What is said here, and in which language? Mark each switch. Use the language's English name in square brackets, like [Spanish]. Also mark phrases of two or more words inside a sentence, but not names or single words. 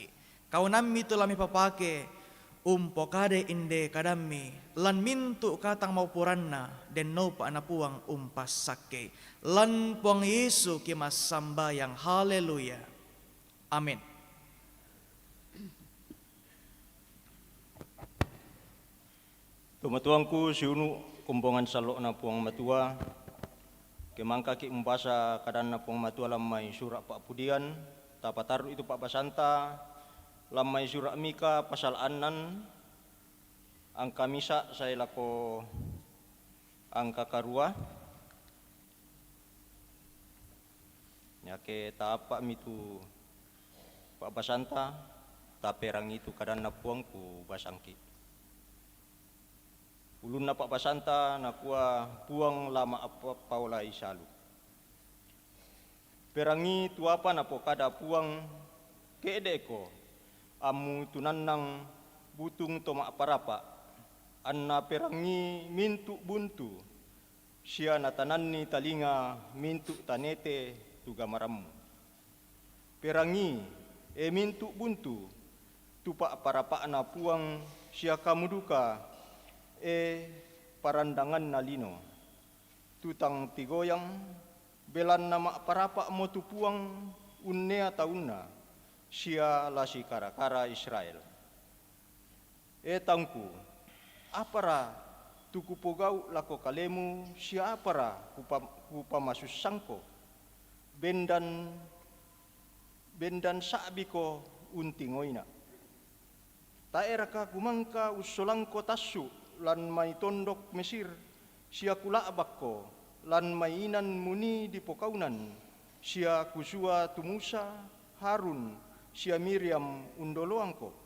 [Toraja-Sa'dan] Kau nami tulami papake pokade inde kadami lan mintu katang maupuranna den no pa anapuang sake lan puang Yesu kimas sambayang haleluya. Amin. Tumatuangku siunu kumbongan salok na puang matua, kemangka ki umpasa kadan na puang matua lamay surak pak pudian, tapataru itu pak basanta, lamay surak mika pasal anan, angka misa saya lako angka karua, nyake taapa mitu pak basanta, taperang itu kadan na puangku basangki. Ulun na pak basanta nakua puang lama apa paula isalu. Perangi tuapa na po kada puang keedeko amu tunanang butung toma parapa anna perangi mintu buntu sia natanani talinga mintu tanete tuga maramu. Perangi mintu buntu tupa parapa na puang sia kamuduka parandangan nalino tutang tigoyang belan nama parapa motu puang unnea tauna sia lasi kara-kara Israel. Tangku apara tuku pogau lako kalemu sia apara kupa masus sangko bendan saabiko untingoina taeraka kumangka usolangko tasu lan may tondok Mesir, siya kulaabak lan may inan muni di pokaunan, siya kusua tumusa, Harun, siya Miriam undoloang ko.